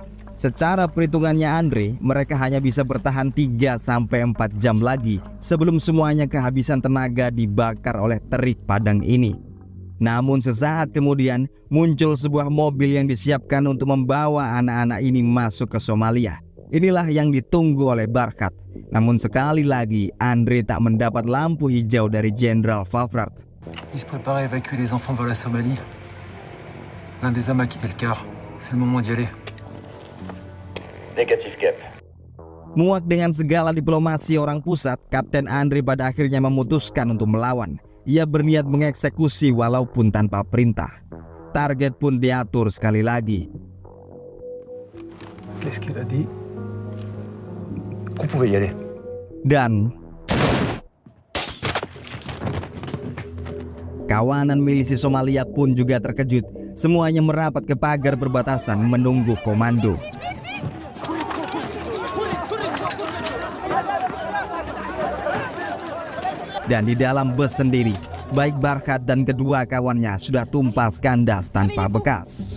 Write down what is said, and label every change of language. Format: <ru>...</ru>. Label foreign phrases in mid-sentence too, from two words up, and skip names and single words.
<id>Secara perhitungannya Andre, mereka hanya bisa bertahan 3-4 jam lagi sebelum semuanya kehabisan tenaga dibakar oleh terik padang ini. Namun sesaat kemudian muncul sebuah mobil yang disiapkan untuk membawa anak-anak ini masuk ke Somalia. Inilah yang ditunggu oleh Barkat. Namun sekali lagi Andre tak mendapat lampu hijau dari Jenderal Favrat.</id> <fr>Ils se préparent à évacuer les enfants vers la Somalie. L'un des hommes a quitté le car. C'est le moment d'y aller. Négatif, Cap.</fr> <id>Muak dengan segala diplomasi orang pusat, Kapten Andre pada akhirnya memutuskan untuk melawan. Ia berniat mengeksekusi walaupun tanpa perintah. Target pun diatur sekali lagi.</id> <fr>Qu'est-ce qu'il a dit? Qu'on pouvait y aller.</fr> <id>Dan kawanan milisi Somalia pun juga terkejut. Semuanya merapat ke pagar perbatasan menunggu komando. Dan di dalam bus sendiri, baik Barkat dan kedua kawannya sudah tumpas kandas tanpa bekas.</id>